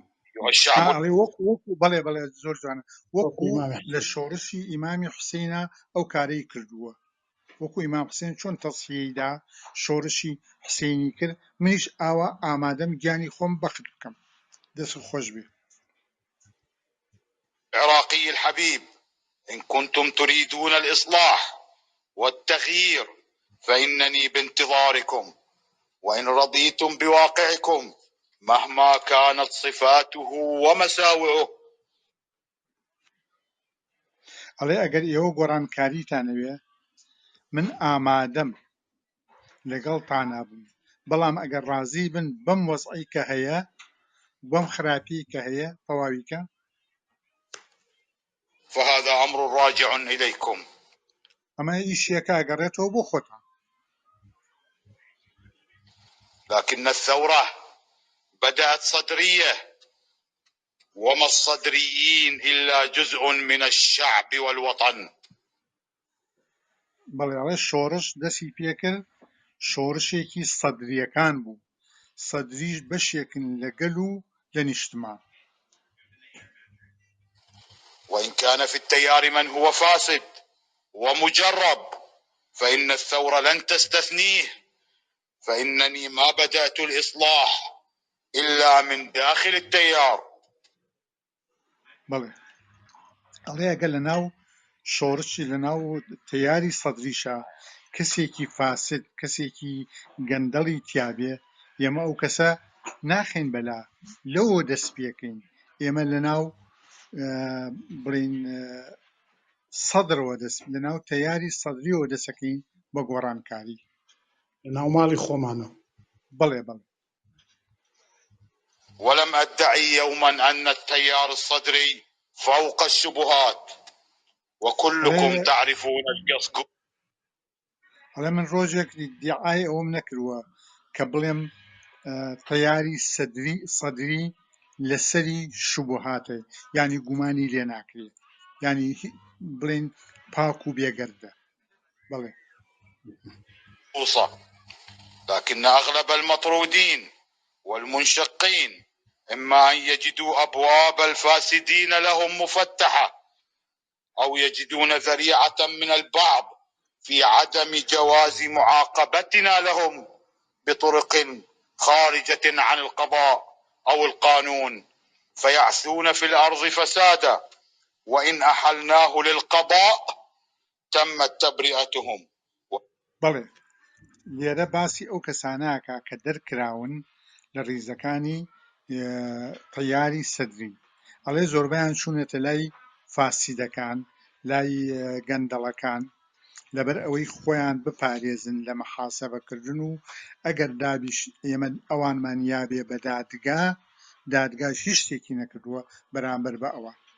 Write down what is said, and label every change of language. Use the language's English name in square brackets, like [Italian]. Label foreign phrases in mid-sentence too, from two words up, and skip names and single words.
[Central Kurdish] ئەڵێ وەکو بەڵێ زۆر جوانە وەکو لە شۆڕشی ئیمامی حوسێنە ئەو کارەی کردووە وەکو ئیمام حوسێن چۆن تەسحیەیدا شۆڕشی حوسێنی کرد منیش ئاوا ئامادەم گیانی خۆم بەخت بکەم دەست خۆش بێ. [Arabic] العراقي الحبيب إن كنتم تريدون الإصلاح والتغيير فإنني بانتظاركم وإن رضيتم بواقعكم مهما كانت صفاته ومساوئه. [Central Kurdish] ئەڵێ ئەگەر ئێوە گۆڕانکاریتانەوێ من ئامادەم لەگەڵتانە بم بەڵام ئەگەر ڕازی بن بەم وەزعی کە هەیە بەم خراپی کە هەیە تەواویکە [Arabic] فهذا أمر راجع إليكم. [Central Kurdish] ئەمە ئیشیەکە ئەگەڕێتەوە بۆ خۆتان. [Arabic] لكن الثورة بدأت صدرية وما الصدريين إلا جزء من الشعب والوطن. [Central Kurdish] بەڵێ ئەڵێ شۆڕش دەستی پێکرد شۆڕشێکی سەدریەکان بوو سەدریش بەشێکن لە گەل و لە نیشتمان. [Arabic] وإن كان في التيار من هو فاسد ومجرب فإن الثورة لن تستثنيه فإنني ما بدأت الإصلاح إلا من داخل التيار. [Central Kurdish] بەڵێ ئەڵێ ئەگەر لەناو شۆڕشی لەناو تەیاری سەدریشە کەسێکی فاسد کەسێکی گەندەڵی تیابێ ئێمە ئەو کەسە ناخین بەلا لەوە دەست پێکەین ئێمە لەناو بڵین سەدرەوە دەست لەناو تەیاری سەدریەوە دەسەکەین بە گۆڕانکاری لەناو ماڵی خۆمانە. بەڵێ بەڵێ. [Arabic] ولم أدعي يوما أن التيار الصدري فوق الشبهات وكلكم تعرفون القصد. [Central Kurdish] ئەڵێ من ڕۆژێک دیعای ئەوم نەکردووە کە بڵێم تەیاری سەدری لەسەری شوبهاتە یعنی گومانی لێ ناکرێت یعنی بڵێن پاک و بێگەردە. بەڵێ [Arabic] لكن أغلب المطرودين والمنشقين إما أن يجدوا أبواب الفاسدين لهم مفتحة أو يجدون ذريعة من البعض في عدم جواز معاقبتنا لهم بطرق خارجة عن القضاء أو القانون فيعثون في الأرض فسادا وإن أحلناه للقضاء تمت تبرئتهم. [Central Kurdish] بەڵێ لێرە باسی ئەو کەسانەکە کە دەرکراون لە ڕیزەکانی تەیاری سەدری ئەڵێ زۆربیان چوونێتە لای فاسیدەکان لای گەندەڵەکان لەبەر ئەوەی خۆیان بپارێزن لە مەحاسەبەکردن و ئەگەر دابیش ئێمە ئەوانمان یابێ بە دادگاش هیچ شتێکی نەکردووە بەرامبەر بە ئەوە